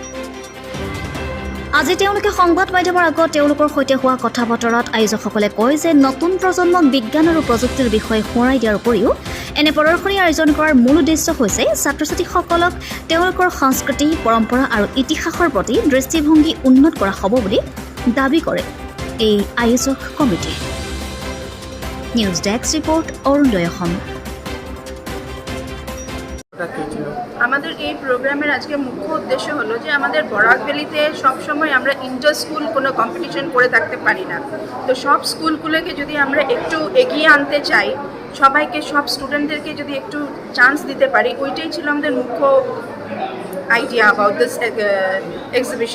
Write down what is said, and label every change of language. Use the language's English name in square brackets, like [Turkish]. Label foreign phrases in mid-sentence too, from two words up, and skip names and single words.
[Assamese] আজি তেওঁলোকে সংবাদ মাধ্যমৰ আগত তেওঁলোকৰ সৈতে হোৱা কথা বতৰাত আয়োজকসকলে কয় যে নতুন প্ৰজন্মক বিজ্ঞান আৰু প্ৰযুক্তিৰ বিষয়ে সোঁৱৰাই দিয়াৰ উপৰিও এনে প্ৰদৰ্শনী আয়োজন কৰাৰ মূল উদ্দেশ্য হৈছে ছাত্ৰ ছাত্ৰীসকলক তেওঁলোকৰ সংস্কৃতি পৰম্পৰা আৰু ইতিহাসৰ প্ৰতি দৃষ্টিভংগী উন্নত কৰা হ'ব বুলি দাবী কৰে এই আয়োজক কমিটি। [English] news desk report অৰুণোদয় অসম। [Bangla] আমাদের এই প্রোগ্রামের আজকে মুখ্য উদ্দেশ্য হলো যে আমাদের বরাকভ্যালিতে সবসময় আমরা [English] inter school [Bangla] কোনো কম্পিটিশন করে থাকতে পারি না, তো সব স্কুলগুলোকে যদি আমরা একটু এগিয়ে আনতে চাই, সবাইকে সব স্টুডেন্টদেরকে যদি একটু চান্স দিতে পারি, ওইটাই ছিল আমাদের মুখ্য [English] idea about this exhibition.